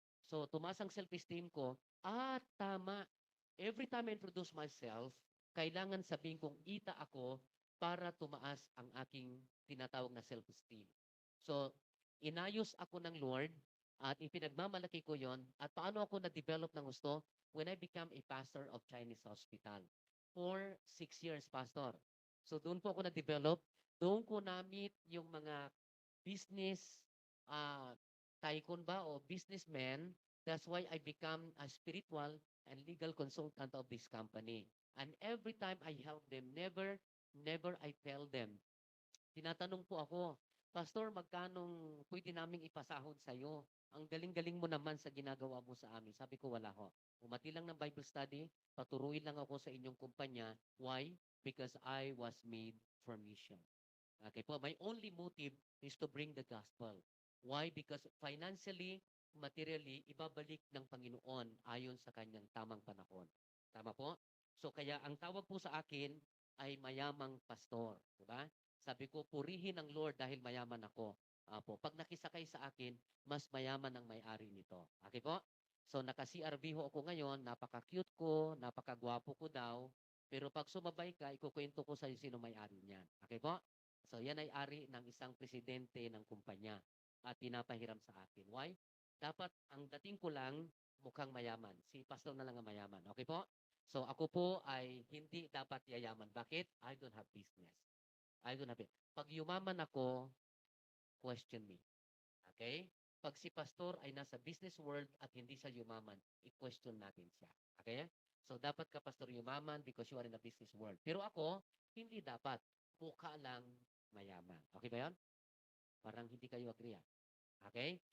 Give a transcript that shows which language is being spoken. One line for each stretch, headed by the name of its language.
Filipino: So, tumaas ang self-esteem ko. Tama.
English: Every time I introduce myself,
Filipino: kailangan sabihin kong Ita ako para tumaas ang aking tinatawag na self-esteem. So, inayos ako ng Lord at ipinagmamalaki ko yon. At paano ako na-develop ng gusto?
English: When I become a pastor of Chinese Hospital. For 6 years,
Filipino: pastor. So, doon po ako na-develop. Doon ko na-meet yung mga business tycoon ba o businessman.
English: That's why I become a spiritual and legal consultant of this company. And every time I help them, never I tell them.
Filipino: Tinatanong po ako, Pastor, magkanong pwede naming ipasahod sa iyo? Ang galing-galing mo naman sa ginagawa mo sa amin. Sabi ko, wala ho. Umati lang ng Bible study, paturuin lang ako sa inyong kumpanya. Why?
English: Because I was made for mission. Okay po, my only motive is to bring the gospel.
Filipino: Why?
English: Because financially, materially,
Filipino: ibabalik ng Panginoon ayon sa kanyang tamang panahon. Tama po? So kaya ang tawag po sa akin ay mayamang pastor. Diba? Sabi ko, purihin ang Lord dahil mayaman ako. Po, pag nakisakay sa akin, mas mayaman ang may-ari nito. Okay po? So naka-CRV ho ako ngayon, napaka-cute ko, napaka-gwapo ko daw. Pero pag sumabay ka, ikukwento ko sa iyo sino may-ari niyan. Okay po? So yan ay ari ng isang presidente ng kumpanya at pinapahiram sa akin. Why? Dapat ang dating ko lang mukhang mayaman. Si pastor na lang ang mayaman. Okay po? So ako po ay hindi dapat yayaman.
English: Bakit? I don't have business. I don't have it.
Filipino: Pag yumaman ako, question me. Okay? Pag si pastor ay nasa business world at hindi siya yumaman, i-question natin siya. Okay? So dapat ka pastor yumaman
English: because you are in the business world.
Filipino: Pero ako, hindi dapat. Mukha lang mayaman. Okay ba yan? Parang hindi kayo agree. Okay?